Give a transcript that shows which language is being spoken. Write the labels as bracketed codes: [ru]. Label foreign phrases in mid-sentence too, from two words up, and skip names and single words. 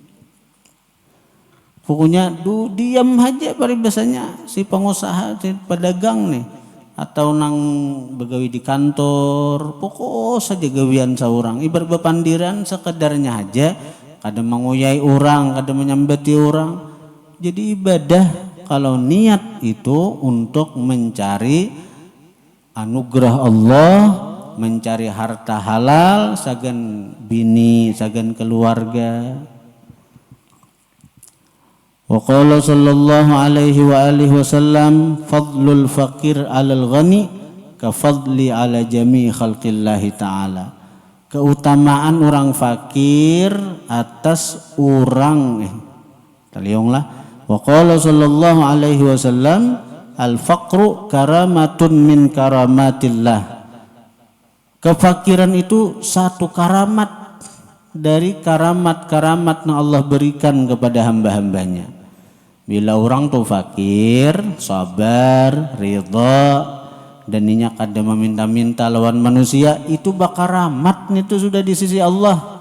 [bjn] Pokoknya diam aja paribasanya si pengusaha, si pedagang nih, atau nang begawi di kantor, pokok saja gawian seorang, ibarat bepandiran sekedarnya aja, kada menguyai orang, kada menyambati orang. Jadi ibadah kalau niat itu untuk mencari anugerah Allah, mencari harta halal, sagan bini, sagan keluarga. [ar] وقال صلى الله عليه وعلى آله وسلم فضل الفقير على الغني كفضلي على جميع خلق الله تعالى. [bjn] Keutamaan orang fakir atas orang talionglah. [ar] وقال صلى الله عليه وسلم الفقر كرامة من كرامات الله. [bjn] Kefakiran itu satu karamat dari karamat-karamat yang Allah berikan kepada hamba-hambanya. Bila orang tuh fakir, sabar, ridha, dan ninya kada meminta-minta lawan manusia, itu bakaramat itu sudah di sisi Allah.